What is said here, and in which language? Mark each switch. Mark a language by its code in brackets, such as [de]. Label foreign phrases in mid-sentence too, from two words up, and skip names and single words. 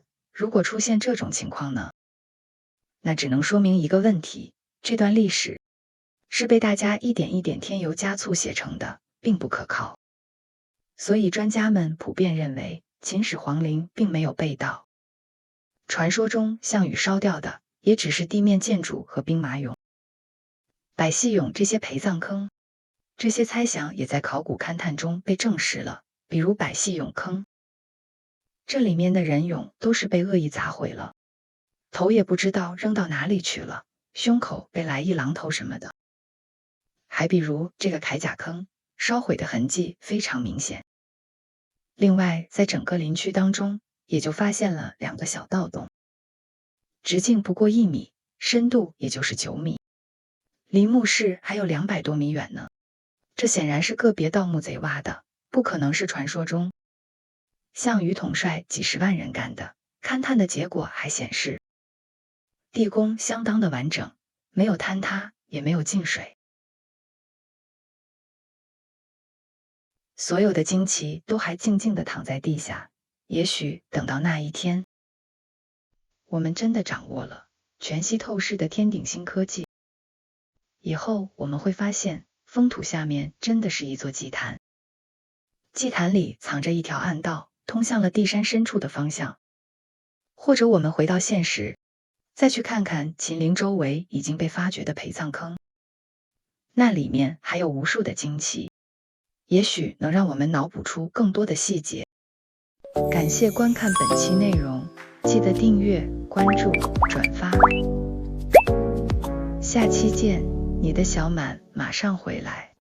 [zh] 如果出現這種情況呢，那只能說明一個問題，這段歷史是被大家一點一點添油加醋寫成的，並不可靠。所以專家們普遍認為秦始皇陵並沒有被盜，傳說中項羽燒掉的也只是地面建築和兵馬俑、百戲俑這些陪葬坑。這些猜想也在考古勘探中被證實了，比如百戲俑坑，這裡面的人俑都是被惡意砸毀了，頭也不知道扔到哪裡去了，胸口被来一榔頭什麼的。還比如這個鎧甲坑，燒毀的痕跡非常明顯。另外，在整個陵區當中，也就發現了2個小盜洞，直徑不過1米，深度也就是9米，離墓室還有200多米遠呢。這顯然是個別盜墓賊挖的，不可能是傳說中項羽統帥幾十萬人幹的。勘探的結果還顯示，地宮相當的完整，沒有坍塌，也沒有進水。所有的旌旗都還靜靜地躺在地下，也許等到那一天，我們真的掌握了全息透視的天頂新科技，以後我們會發現封土下面真的是一座祭壇，祭壇裡藏着一條暗道，通向了地山深處的方向。或者我們回到现實，再去看看秦陵周圍已經被發掘的陪葬坑， 那裡面還有無數的驚奇，也許能讓我們腦補出更多的細節。感謝觀看本期內容，記得訂閱、關注、轉發。下期見，你的小滿馬上回來。